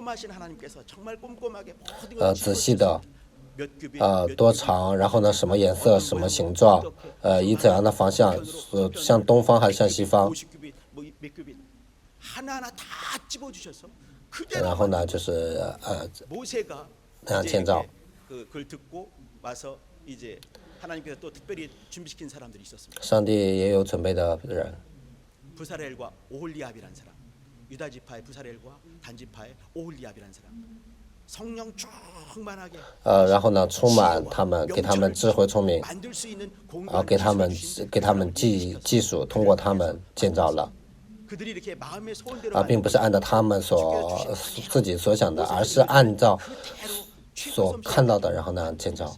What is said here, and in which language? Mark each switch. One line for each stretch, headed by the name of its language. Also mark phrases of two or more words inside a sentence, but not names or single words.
Chinese: 仔细的，多长，然后呢，什么颜色，什么形状，以怎样的方向，向东方还是向西方？然后呢，就是那样建造。上帝也有准备的人。
Korean: 부사렐과 오홀리압이라는 사람, 유다 지파의 부사렐과 단 지파의 오홀리압이라는 사람, 성령 충만하게
Chinese: 然后呢，充满他们，给他们智慧聪明，然后给他们技术，通过他们建造了。并不是按照他们自己所想的，而是按照所看到的，然后呢建造。